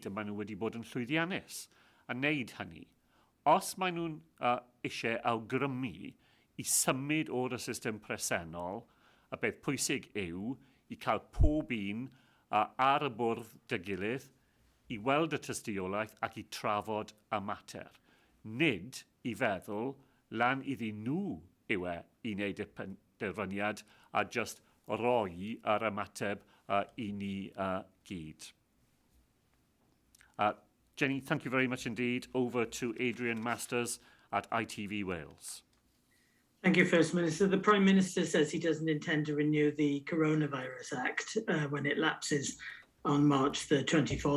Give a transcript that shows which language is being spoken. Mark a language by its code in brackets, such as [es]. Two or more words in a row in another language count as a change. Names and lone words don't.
[cy] A maen nhw wedi bod yn llwyddiannus a wneud hynny. Os maen nhw'n eisiau awgrymu i symud o'r system presennol, a beth pwysig yw i cael pob un ar y bwrdd dy gilydd i weld y tystiolaeth ac i trafod y mater. Nid i feddwl lan iddyn nhw yw i wneud y penderfyniad a just roi yr ymateb i ni gyd. [en] Jenny, thank you very much indeed. Over to Adrian Masters at ITV Wales. Thank you, First Minister. The Prime Minister says he doesn't intend to renew the Coronavirus Act when it lapses on March the 24th.